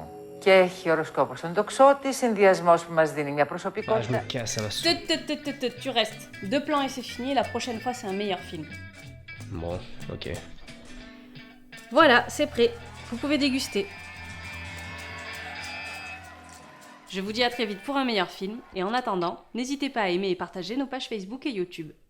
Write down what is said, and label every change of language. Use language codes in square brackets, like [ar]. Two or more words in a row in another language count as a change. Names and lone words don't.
[el] Και έχει οροσκόπο στον τοξότη, συνδυασμός που μας δίνει μια [fr] Ah, je me [el] προσωπικότητα. [fr] casse, ça va se... Tu restes. 2 plans et c'est fini, la prochaine fois c'est un meilleur film. Bon, ok. Voilà, c'est prêt. Vous pouvez déguster. Je vous dis à très vite pour un meilleur film, et en attendant, n'hésitez pas à aimer et partager nos pages Facebook et YouTube.